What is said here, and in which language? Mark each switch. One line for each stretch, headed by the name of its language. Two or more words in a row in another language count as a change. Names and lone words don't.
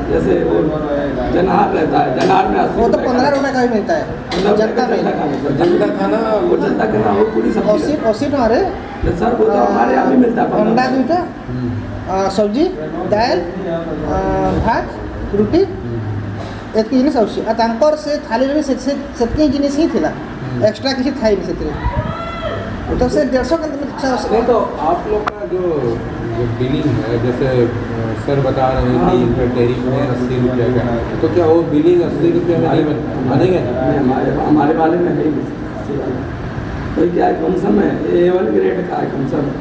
Hindi: जैसे वो जनार रहता है, जनार में 80 वो तो रुपए का 15 रुपए का ही मिलता है, जनता में। जनता खाना, वो जनता खाना वो पूरी सब्जी है। 80 हमारे सर वो तो हमारे यहाँ भी मिलता है। अंडा 2टा, सब्जी, दाल, भात, रुटी,
Odia: ଏତିକି ଜିନିଷ ଆସୁଛି। ଆଉ ତାଙ୍କର ସେ ଥାଳିରେ ସେତିକି ଜିନିଷ ହିଁ ଥିଲା, ଏକ୍ସଟ୍ରା କିଛି ଥାଇନି ସେଥିରେ।
Hindi: तो से 150 नहीं तो आप लोग का जो बिलिंग है, जैसे सर बता रहे हैं कि इनका टैरिफ है 80 रुपये का, तो क्या वो बिलिंग 80 रुपये में नहीं बनेगा? हमारे वाले में है ही तो क्या है, कम समय A1 ग्रेड का है कम समय।